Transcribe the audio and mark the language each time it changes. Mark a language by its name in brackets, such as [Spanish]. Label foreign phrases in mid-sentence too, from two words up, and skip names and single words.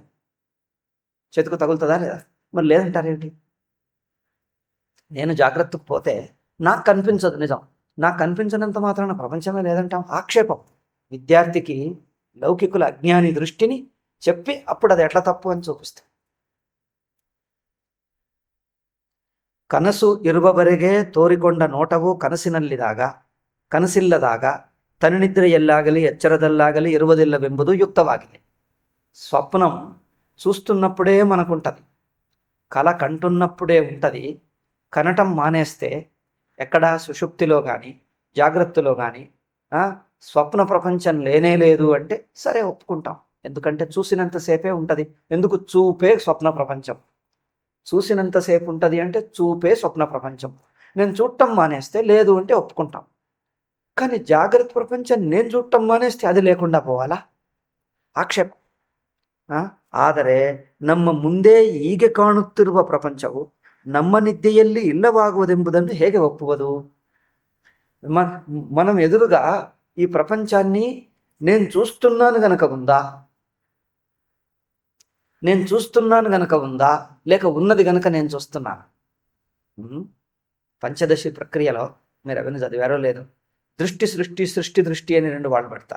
[Telugu] చేతికి తగులుతుందా లేదా? మరి లేదంటారేంటి? నేను జాగ్రత్తకు పోతే నాకు కనిపించదు నిజం, నాకు కనిపించినంత మాత్రాన ప్రపంచమే లేదంటాం. ఆక్షేపం. విద్యార్థికి లౌకికుల అజ్ఞాని దృష్టిని చెప్పి అప్పుడు అది ఎట్లా తప్పు అని చూపిస్తాం. [Kannada] ಕನಸು ಇರುವವರೆಗೆ ತೋರಿಕೊಂಡ ನೋಟವು ಕನಸಿಲ್ಲದಾಗ ತನ್ನಿದ್ರೆಯಲ್ಲಾಗಲಿ ಎಚ್ಚರದಲ್ಲಾಗಲಿ ಇರುವುದಿಲ್ಲವೆಂಬುದು ಯುಕ್ತವಾಗಿದೆ. [Telugu] స్వప్నం చూస్తున్నప్పుడే మనకుంటుంది, కళ కంటున్నప్పుడే ఉంటుంది. కనటం మానేస్తే ఎక్కడ సుషుప్తిలో కానీ జాగ్రత్తలో కానీ స్వప్న ప్రపంచం లేనే లేదు అంటే సరే ఒప్పుకుంటాం, ఎందుకంటే చూసినంతసేపే ఉంటుంది. ఎందుకు? చూపే స్వప్న ప్రపంచం. చూసినంతసేపు ఉంటుంది అంటే చూపే స్వప్న ప్రపంచం. నేను చూడటం మానేస్తే లేదు అంటే ఒప్పుకుంటాం, కానీ జాగ్రత్త ప్రపంచం నేను చూడటం మానేస్తే అది లేకుండా పోవాలా? [Kannada] ಆಕ್ಷೇಪ. ಆದರೆ ನಮ್ಮ ಮುಂದೆ ಈಗ ಕಾಣುತ್ತಿರುವ ಪ್ರಪಂಚವು ನಮ್ಮ ನಿದ್ದೆಯಲ್ಲಿ ಇಲ್ಲವಾಗುವುದೆಂಬುದನ್ನು ಹೇಗೆ ಒಪ್ಪುವುದು? [Telugu] మనం ఎదురుగా ఈ ప్రపంచాన్ని నేను చూస్తున్నాను గనక ఉందా, నేను చూస్తున్నాను గనక ఉందా, లేక ఉన్నది గనక నేను చూస్తున్నాను? పంచదశి ప్రక్రియలో మీరు అవన్నీ చదివారో లేదు, దృష్టి సృష్టి సృష్టి దృష్టి అని 2 వాళ్ళు పెడతారు.